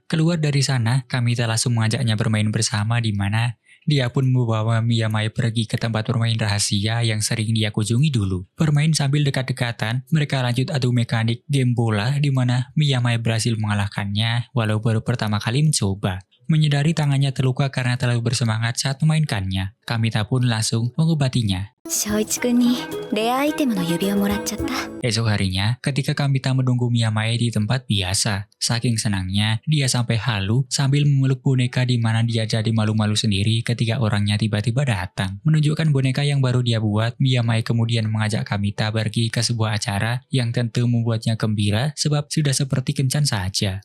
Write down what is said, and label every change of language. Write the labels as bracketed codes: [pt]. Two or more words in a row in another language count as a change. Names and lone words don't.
[id] Keluar dari sana, Kamita langsung mengajaknya bermain bersama di mana dia pun membawa Miyamai pergi ke tempat bermain rahasia yang sering dia kunjungi dulu. Bermain sambil dekat-dekatan, mereka lanjut adu mekanik game bola di mana Miyamai berhasil mengalahkannya walau baru pertama kali mencoba. Menyadari tangannya terluka karena terlalu bersemangat saat memainkannya, Kamita pun langsung mengobatinya. [ja] 翔一くんにレアアイテムの指輪もらっちゃった。 [id] Esok harinya, ketika Kamita menunggu Miyamai di tempat biasa, saking senangnya, dia sampai halu sambil memeluk boneka di mana dia jadi malu-malu sendiri ketika orangnya tiba-tiba datang. Menunjukkan boneka yang baru dia buat, Miyamai kemudian mengajak Kamita pergi ke sebuah acara yang tentu membuatnya gembira sebab sudah seperti kencan saja.